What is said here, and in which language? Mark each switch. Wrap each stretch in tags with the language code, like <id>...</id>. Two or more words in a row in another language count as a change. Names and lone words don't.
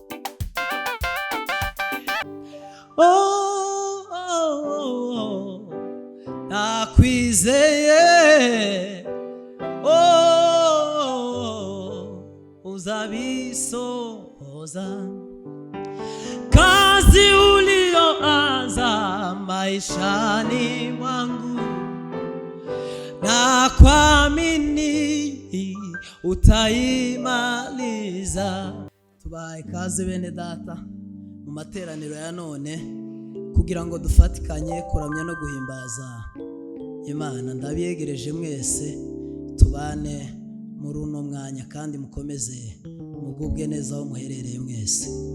<rn>Nakwizeye, uzabisohoza</rn> <sw>kazi ulioanza maishani mwangu, na kuamini utaimaliza.</sw> <rn>Tubaye kazi bene data mu materaniro ya none, kugira ngo dufatikanye kuramya no guhimbaza Imana. Ndabiyegereje mwese tubane muri uno mwanya, kandi mukomeze mugubwe neza aho muherereye mwese.</rn>